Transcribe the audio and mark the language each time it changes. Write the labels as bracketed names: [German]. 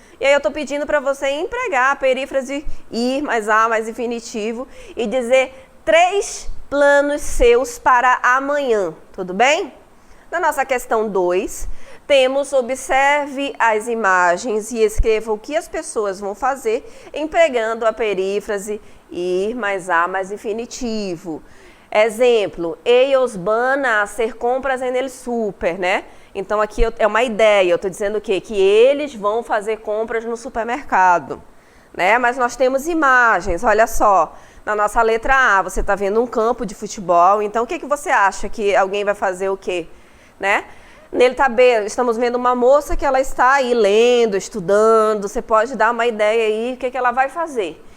[Portuguese] E aí eu tô pedindo para você empregar a perífrase ir mais a mais infinitivo e dizer 3 planos seus para amanhã. Tudo bem? Na nossa questão 2, temos observe as imagens e escreva o que as pessoas vão fazer empregando a perífrase ir mais a mais infinitivo. Exemplo, [Spanish] ellos van a hacer compras en el super, né? [Portuguese] Então aqui é uma ideia, eu estou dizendo o quê? Que eles vão fazer compras no supermercado, né? Mas nós temos imagens, olha só. Na nossa letra A, você está vendo um campo de futebol, então o que você acha que alguém vai fazer o quê? Né? Letra B, estamos vendo uma moça que ela está aí lendo, estudando, você pode dar uma ideia aí o que ela vai fazer.